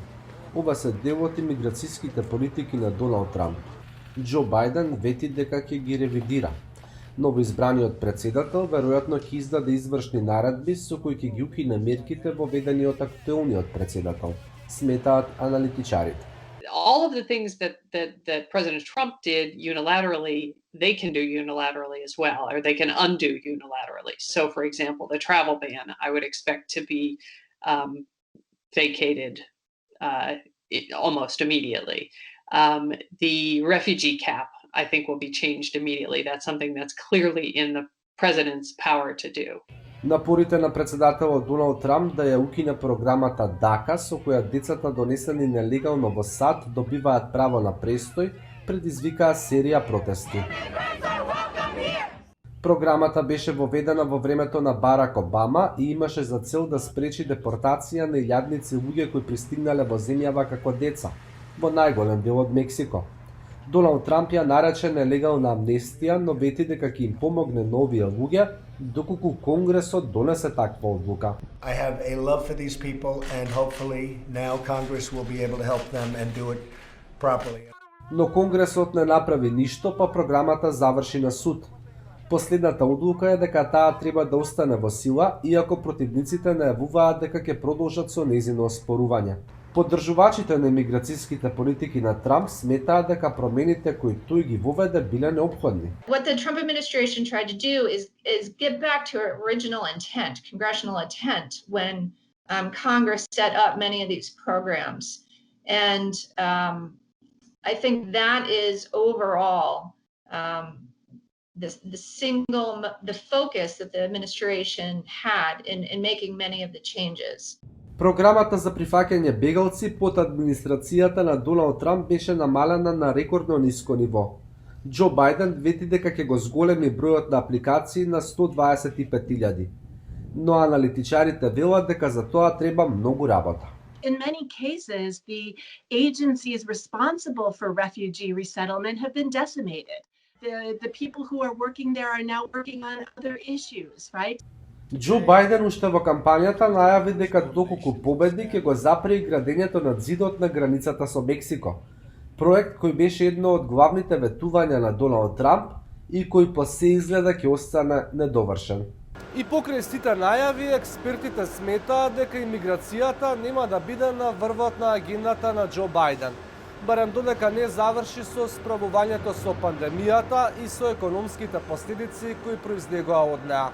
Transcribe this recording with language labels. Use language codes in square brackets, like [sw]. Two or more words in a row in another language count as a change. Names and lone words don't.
[mk] Ова се дел од имиграцијските политики на Доналд Трамп. Џо Бајден вети дека ќе ги ревидира. Новоизбраниот председател веројатно ќе издаде извршни наредби со кои ќе ги укине мерките воведени од актуелниот председател, сметаат аналитичарите. [en] All of the things that President Trump did unilaterally, they can do unilaterally as well, or they can undo unilaterally. So, for example, the travel ban, I would expect to be vacated almost immediately. The refugee cap, I think, will be changed immediately. That's something that's clearly in the president's power to do. [mk] Напорите на председателот Доналд Трамп да ја укине програмата ДАКА, со која децата донесени нелегално во САД добиваат право на престој, предизвикаа серија протести. Програмата беше воведена во времето на Барак Обама и имаше за цел да спречи депортација на илјадници луѓе кои пристигнале во земјава како деца, во најголем дел од Мексико. Доналд Трамп ја нарече нелегална амнестија, но вети дека ќе им помогне на овие луѓе доколку Конгресот донесе таква одлука. [en] I have a love for these people and hopefully now Congress will be able to help them and do it properly. [mk] Но Конгресот не направи ништо, па програмата заврши на суд. Последната одлука е дека таа треба да остане во сила, иако противниците најавуваат дека ќе продолжат со нејзино оспорување. Поддржувачите на имиграцијските политики на Трамп сметаат дека промените кои тој ги воведе биле неопходни. [en] What the Trump administration tried to do is get back to our original intent, congressional intent, when Congress set up many of these programs. And I think that is overall the focus that the administration had in making many of the changes. [mk] Програмата за прифаќање бегалци под администрацијата на Доналд Трамп беше намалена на рекордно ниско ниво. Џо Бајден вети дека ќе го зголеми бројот на апликации на 125.000, но аналитичарите велат дека за тоа треба многу работа. [en] In many cases, the agencies responsible for refugee resettlement have been decimated. The people who are working there are now working on other issues, right? [mk] Џо Бајден уште во кампањата најави дека доколку победи ќе го запре градењето на зидот на границата со Мексико, проект кој беше едно од главните ветувања на Доналд Трамп и кој по се изгледа ќе остане недовршен. И покрај сите најави, експертите сметаат дека имиграцијата нема да биде на врвот на агендата на Џо Бајден, барем додека не заврши со справувањето со пандемијата и со економските последици кои произлегоа од неа.